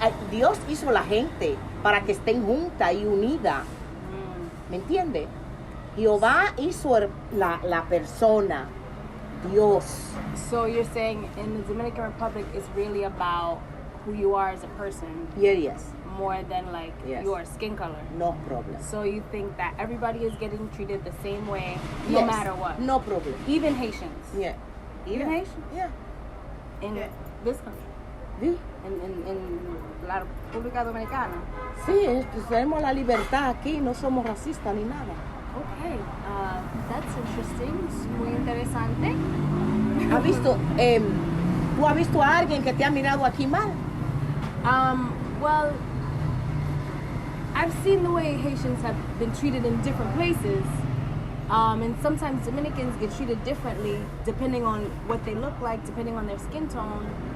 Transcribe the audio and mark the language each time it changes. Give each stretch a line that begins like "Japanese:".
Spanish: Dios hizo la gente para que estén juntas y unidas. ¿Me entiendes? Jehová hizo la persona, Dios.
English: So you're saying in the Dominican Republic it's really about who you are as a person, Yes. more than like your skin color. No problem. So you think that everybody is getting treated the same way, no Yes. matter what? No problem. Even Haitians. Yeah. Even Haitians. Yeah. In this country.
Spanish: Sí. En la República Dominicana. Sí, pues tenemos la libertad aquí, no somos racistas ni nada.
English: Okay, that's interesting,
Spanish: es muy interesante. ¿Tú has visto a alguien que te ha mirado aquí mal?
English: Well, I've seen the way Haitians have been treated in different places, and sometimes Dominicans get treated differently depending on what they look like, depending on their skin tone.